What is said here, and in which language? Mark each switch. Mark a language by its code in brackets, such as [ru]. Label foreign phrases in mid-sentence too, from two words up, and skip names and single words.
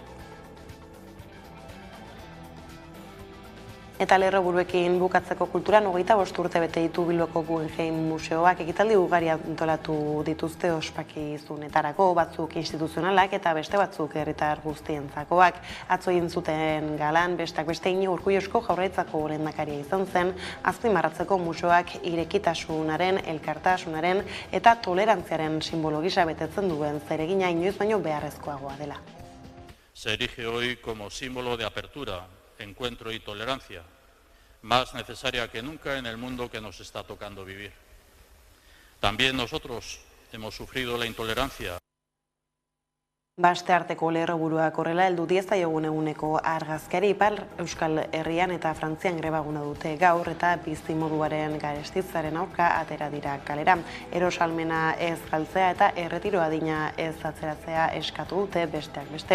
[eu] Eta lerroburuekin bukatzeko kulturan 25 urte bete ditu Bilboko Guggenheim Museoak ekitaldi ugari antolatu dituzte ospakizunetarako, batzuk instituzionalak eta beste batzuk herritar guztientzakoak. Atzo egin zuten galan, besteak beste Iñigo Urkullusko Jaurlaritzako lehendakaria izan zen, azpimarratzeko museoak irekitasunaren, elkartasunaren eta tolerantziaren simbolo gisa betetzen duen zeregina inoiz baino beharrezkoagoa dela. [es] Se erige hoy como símbolo de apertura, encuentro y tolerancia, más necesaria que nunca en el mundo que nos está tocando vivir. También nosotros hemos sufrido la intolerancia. [eu] Baste arteko lerroburuak horrela heldu diezaiogun eguneko argazkari Ipar Euskal Herrian eta Frantzian grebaguna dute gaur eta bizimoduaren garestitzaren aurka atera dira kalera. Erosalmena ez galtzea eta erretiro adina ez atzeratzea eskatu dute besteak beste.